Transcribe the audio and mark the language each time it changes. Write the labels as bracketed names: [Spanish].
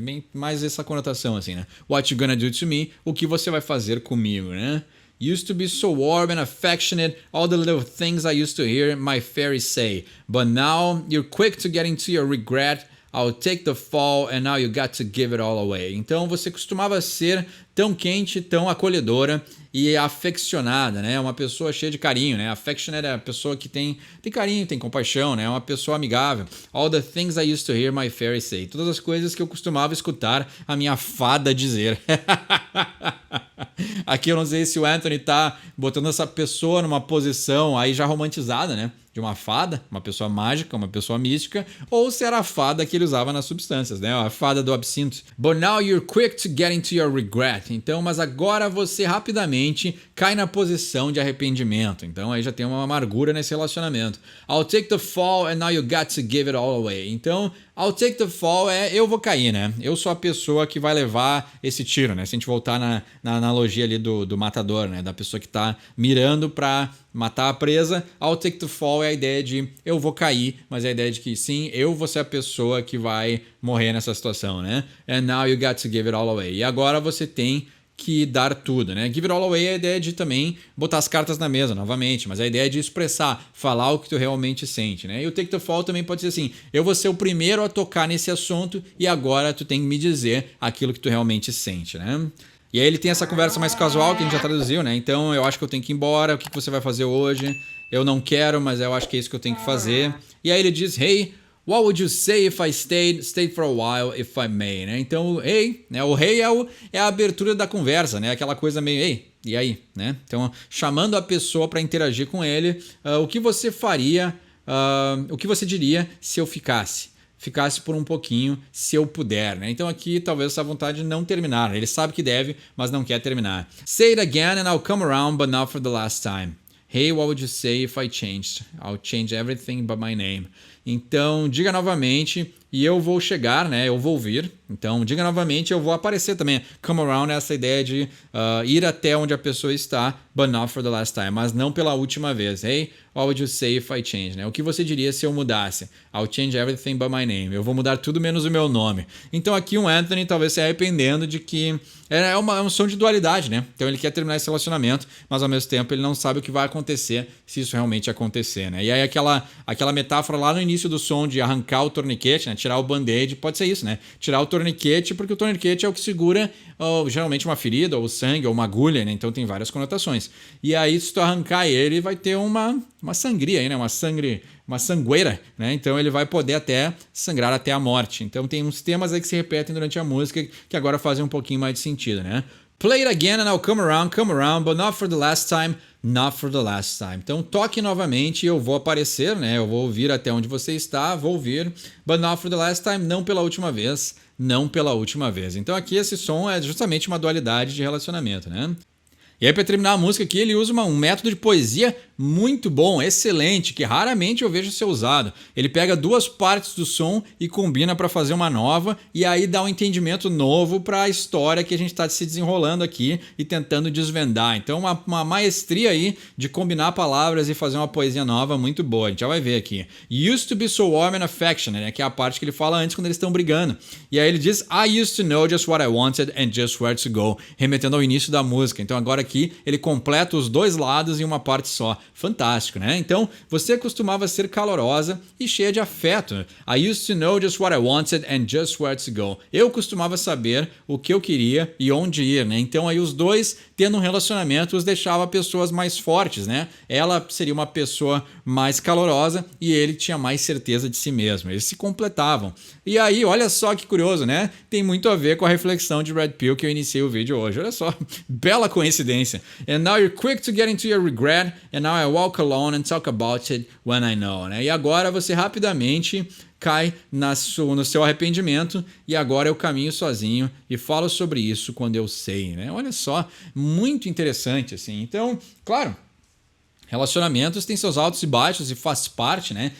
[Portuguese] É bem mais essa conotação assim, né? [English] What you gonna do to me? [Portuguese] O que você vai fazer comigo, né? [English] Used to be so warm and affectionate, all the little things I used to hear my fairy say. But now you're quick to get into your regret. I'll take the fall and now you got to give it all away. [Portuguese] Então você costumava ser tão quente, tão acolhedora e afeccionada, né? Uma pessoa cheia de carinho, né? Affectionate é a pessoa que tem carinho, tem compaixão, né? Uma pessoa amigável. [English] All the things I used to hear my fairy say. [Portuguese] Todas as coisas que eu costumava escutar a minha fada dizer. Aqui eu não sei se o Anthony tá botando essa pessoa numa posição aí já romantizada, né? De uma fada, uma pessoa mágica, uma pessoa mística, ou se era a fada que ele usava nas substâncias, né? A fada do absinto. [English] But now you're quick to get into your regret. [Portuguese] Então, mas agora você rapidamente cai na posição de arrependimento. Então aí já tem uma amargura nesse relacionamento. [English] I'll take the fall and now you got to give it all away. [Portuguese] Então, [English] I'll take the fall [Portuguese] eu vou cair, né? Eu sou a pessoa que vai levar esse tiro, né? Se a gente voltar na analogia ali do matador, né? Da pessoa que tá mirando pra matar a presa, [English] I'll take the fall [Portuguese] é a ideia de eu vou cair, mas é a ideia de que sim, eu vou ser a pessoa que vai morrer nessa situação, né? [English] And now you got to give it all away. [Portuguese] E agora você tem que dar tudo, né? [English] Give it all away [Portuguese] é a ideia de também botar as cartas na mesa novamente, mas a ideia é de expressar, falar o que tu realmente sente, né? E o [English] take the fall [Portuguese] também pode ser assim, eu vou ser o primeiro a tocar nesse assunto e agora tu tem que me dizer aquilo que tu realmente sente, né? E aí ele tem essa conversa mais casual que a gente já traduziu, né? Então eu acho que eu tenho que ir embora, o que você vai fazer hoje? Eu não quero, mas eu acho que é isso que eu tenho que fazer. E aí ele diz, [English] hey, what would you say if I stayed for a while, if I may, [Portuguese] né? Então, hey, né? O hey é a abertura da conversa, né? Aquela coisa meio, hey, e aí, né? Então, chamando a pessoa para interagir com ele, o que você faria, o que você diria se eu ficasse por um pouquinho, se eu puder, né? Então aqui talvez essa vontade não terminar, né? Ele sabe que deve, mas não quer terminar. [English] Say it again and I'll come around, but not for the last time. Hey, what would you say if I changed? I'll change everything but my name. [Portuguese] Então, diga novamente e eu vou chegar, né? Eu vou vir, Então, diga novamente, eu vou aparecer também. Come around é essa ideia de ir até onde a pessoa está, [English] but not for the last time, [Portuguese] mas não pela última vez. [English] Hey, what would you say if I change? [Portuguese] Né? O que você diria se eu mudasse? [English] I'll change everything but my name. [Portuguese] Eu vou mudar tudo menos o meu nome. Então aqui o Anthony talvez se arrependendo de que é um som de dualidade, né? Então ele quer terminar esse relacionamento, mas ao mesmo tempo ele não sabe o que vai acontecer se isso realmente acontecer, né? E aí aquela metáfora lá no início do som de arrancar o torniquete, né? Tirar o band-aid, pode ser isso, né? Tirar o torniquete, porque o torniquete é o que segura geralmente uma ferida, ou sangue, ou uma agulha, né? Então tem várias conotações. E aí se tu arrancar ele, vai ter uma sangria aí, né? Uma sangueira, né? Então ele vai poder até sangrar até a morte. Então tem uns temas aí que se repetem durante a música que agora fazem um pouquinho mais de sentido, né? [English] Play it again and I'll come around, but not for the last time, not for the last time. [Portuguese] Então toque novamente e eu vou aparecer, né? Eu vou ouvir até onde você está, vou ouvir, [English] but not for the last time, [Portuguese] não pela última vez, não pela última vez. Então aqui esse som é justamente uma dualidade de relacionamento, né? E aí, para terminar a música aqui, ele usa um método de poesia muito bom, excelente, que raramente eu vejo ser usado. Ele pega duas partes do som e combina para fazer uma nova, e aí dá um entendimento novo para a história que a gente está se desenrolando aqui e tentando desvendar. Então, uma maestria aí de combinar palavras e fazer uma poesia nova muito boa. A gente já vai ver aqui. [English] Used to be so warm and affectionate, [Portuguese] né, que é a parte que ele fala antes quando eles estão brigando. E aí ele diz, [English] I used to know just what I wanted and just where to go, [Portuguese] remetendo ao início da música. Então agora aqui ele completa os dois lados em uma parte só. Fantástico, né? Então, você costumava ser calorosa e cheia de afeto. [English] I used to know just what I wanted and just where to go. [Portuguese] Eu costumava saber o que eu queria e onde ir, né? Então, aí os dois, tendo um relacionamento, os deixava pessoas mais fortes, né? Ela seria uma pessoa mais calorosa e ele tinha mais certeza de si mesmo. Eles se completavam. E aí, olha só que curioso, né? Tem muito a ver com a reflexão de Red Pill que eu iniciei o vídeo hoje. Olha só, bela coincidência. [English] And now you're quick to get into your regret, and now I walk alone and talk about it when I know. [Portuguese] Né? E agora você rapidamente cai no seu arrependimento e agora eu caminho sozinho e falo sobre isso quando eu sei. Né? Olha só, muito interessante assim. Então, claro, relacionamentos têm seus altos e baixos e faz parte, né?